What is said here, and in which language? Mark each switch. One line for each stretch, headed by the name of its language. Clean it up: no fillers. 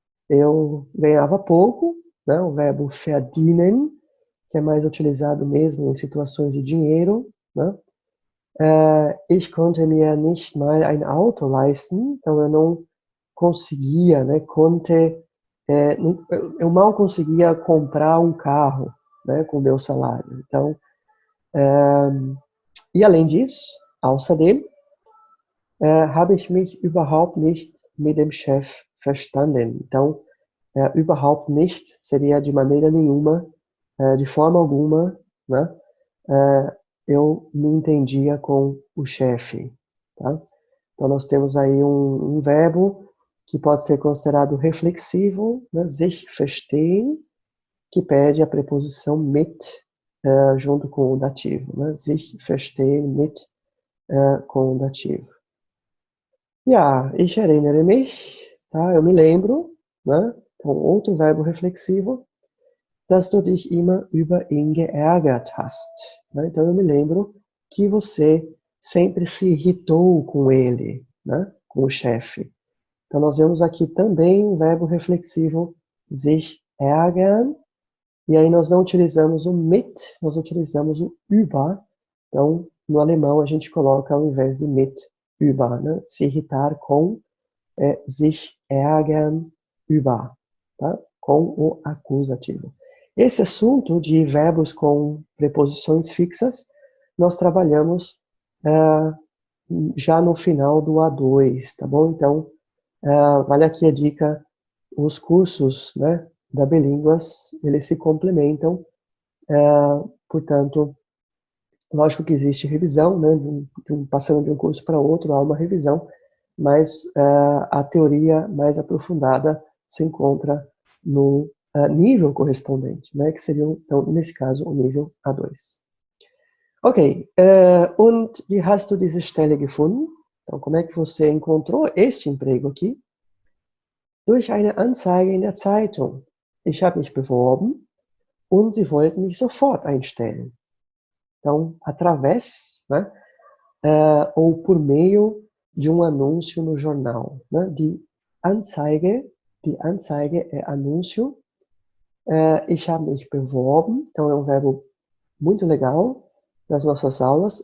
Portuguese: Eu ganhava pouco, né? O verbo verdienen, que é mais utilizado mesmo em situações de dinheiro, né?
German: Ich konnte mir nicht mal ein Auto leisten,
Portuguese: então eu não conseguia, né? Eu mal conseguia comprar um carro, né? Com o meu salário. Então, e além disso,
German: außerdem, habe ich mich überhaupt nicht mit dem Chef verstanden.
Portuguese: Então, überhaupt nicht seria de maneira nenhuma, de forma alguma, né? Eu me entendia com o chefe, tá? Então, nós temos aí um verbo que pode ser considerado reflexivo, né? Sich verstehen, que pede a preposição mit junto com o dativo, né? Sich verstehen mit com o dativo.
German: Ja, ich erinnere mich,
Portuguese: tá? Eu me lembro, né? Então, outro verbo reflexivo,
German: dass du dich immer über ihn geärgert hast.
Portuguese: Né? Então, eu me lembro que você sempre se irritou com ele, né? Com o chefe. Então, nós vemos aqui também o verbo reflexivo sich ärgern, e aí nós não utilizamos o mit, nós utilizamos o über. Então, no alemão, a gente coloca ao invés de mit, über, né? Se irritar com sich ärgern über, tá? Com o acusativo. Esse assunto de verbos com preposições fixas nós trabalhamos já no final do A2, tá bom? Então, vale aqui a dica, os cursos, né, da Bilínguas, eles se complementam, portanto, lógico que existe revisão, né, passando de um curso para outro, há uma revisão, mas a teoria mais aprofundada se encontra no nível correspondente, né, que seria, então, nesse caso, o nível A2.
German: Ok, und wie hast du diese Stelle gefunden?
Portuguese: Então, como é que você encontrou este emprego aqui?
German: Durch eine Anzeige in der Zeitung. Ich habe mich beworben und sie wollten mich sofort einstellen.
Portuguese: Então, através, né, ou por meio de um anúncio no jornal, né? Die Anzeige é anúncio.
German: Ich habe mich beworben,
Portuguese: então é um verbo muito legal nas nossas aulas.